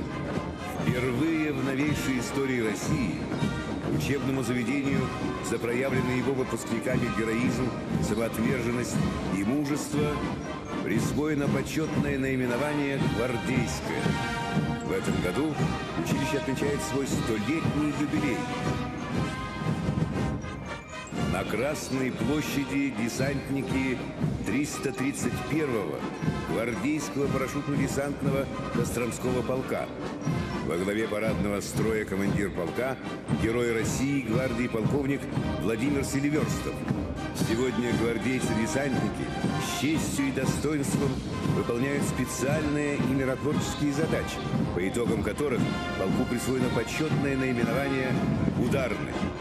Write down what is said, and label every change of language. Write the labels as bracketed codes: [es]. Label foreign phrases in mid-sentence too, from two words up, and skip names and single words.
[ru] Впервые в новейшей истории России учебному заведению за проявленные его выпускниками героизм, самоотверженность и мужество присвоено почетное наименование «Гвардейское». В этом году училище отмечает свой 100-летний юбилей. На Красной площади десантники 331-го гвардейского парашютно-десантного Костромского полка. Во главе парадного строя командир полка, герой России гвардии полковник Владимир Селиверстов. Сегодня гвардейцы-десантники с честью и достоинством выполняют специальные и миротворческие задачи, по итогам которых полку присвоено почетное наименование «Ударный».